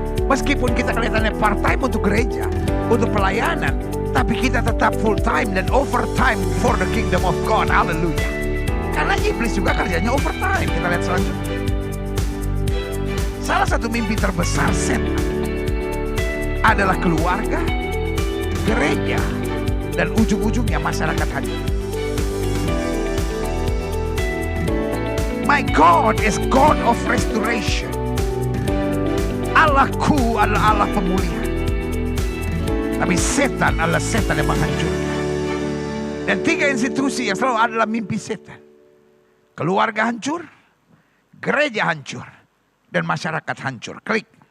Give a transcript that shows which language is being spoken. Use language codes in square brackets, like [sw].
[id] Meskipun kita kelihatannya part time untuk gereja, untuk pelayanan, tapi kita tetap full time dan overtime [en] for the kingdom of God. [id] Haleluya. Karena iblis juga kerjanya overtime. Kita lihat selanjutnya. Salah satu mimpi terbesar setan adalah keluarga, gereja, dan ujung-ujungnya masyarakat hadir. [en] My God is God of restoration. [id] Allahku adalah Allah pemulihan. Tapi setan adalah setan yang menghancurkan. Dan 3 institusi yang selalu adalah mimpi setan. Keluarga hancur, gereja hancur, dan masyarakat hancur. Klik.